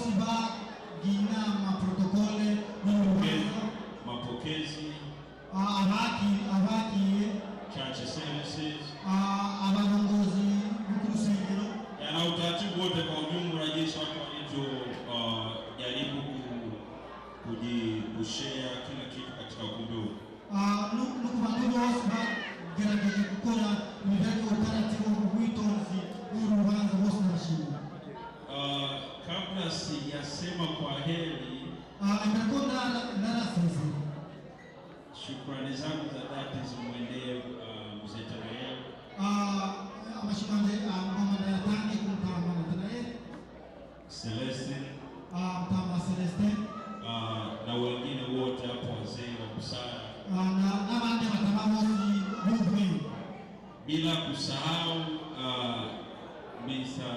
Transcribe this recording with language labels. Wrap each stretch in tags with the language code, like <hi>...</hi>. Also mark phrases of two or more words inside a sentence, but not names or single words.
<rw>abagina amaprotokole y'urubanza</rw> <sw>mapokezi,</sw> <rw>abagiye</rw> <en>church services,</en> <rw>abarongozi b'urusengero</rw> <sw>na utaratibu wote kwa ujumla jinsi watu walivyo jaribu kushare kila kitu katika ukumbi huu.</sw> <rw>N'ukubantu bose bagerageje gukora ibijyanye n'utaratibu w'ubwitonzi bw'urubanza bose barashimira.</rw> <sw>Kabla sijasema kwa heri, shukrani zangu za dhati zimwendee mzee Tanael, Celestine, na wengine wote hapo, wazee wa busara, bila kusahau Mr.</sw>